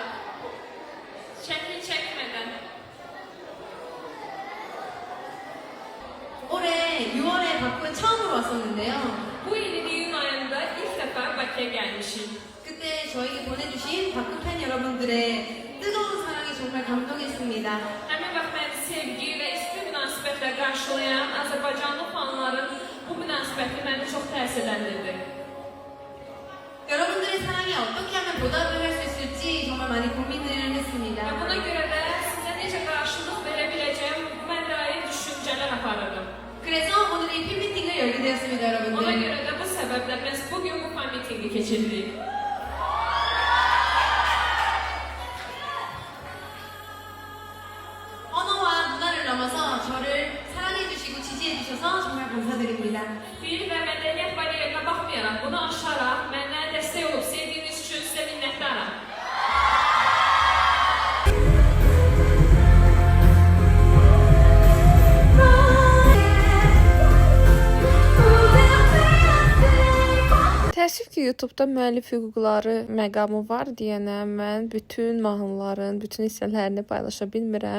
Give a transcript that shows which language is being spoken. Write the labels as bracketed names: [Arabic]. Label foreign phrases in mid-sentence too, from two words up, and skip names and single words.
[Azerbaijani] Çəkin çəkmədən. [Korean] 올해 6월에 바쿠에 처음으로 왔었는데요. [Azerbaijani] Bu il iyun ayında ilk defa Bakı'ya gelmişim. [Korean] 그때 저에게 보내주신 바쿠 팬 여러분들의 뜨거운 사랑이 정말 감동했습니다. [Azerbaijani] Həmin vaxt məni sevgi və isti münasibətlə qarşılayan Azərbaycanlı fanların bu münasibəti məni çox təsirləndirdi. [Korean] 여러분들의 사랑에 어떻게 하면 보답을 할 수 있을지 정말 많이 고민을 [Azerbaijani] Və [Korean] 했습니다. [Azerbaijani] buna görə də sizə necə qarşılıq verə biləcəyim bu mənə dair düşüncələr aparırdım. [Korean] 그래서 오늘 이 팬미팅을 열게 되었습니다, [Azerbaijani] Ona [Korean] 여러분들. [Azerbaijani] görə də bu səbəblə biz bugün bu fan mitingi keçirdik. [Korean] 언어와 문화를 넘어서 저를 사랑해주시고 지지해주셔서 정말 감사드립니다. [Azerbaijani] Dil və mədəniyyət bariyerinə baxmayaraq, bunu aşaraq mənə dəstək olub sevdiyiniz üçün sizə minnətdaram. Təəssüf ki, YouTube-da müəllif hüquqları məqamı var deyənə mən bütün mahnıların, bütün hissələrini paylaşa bilmirəm.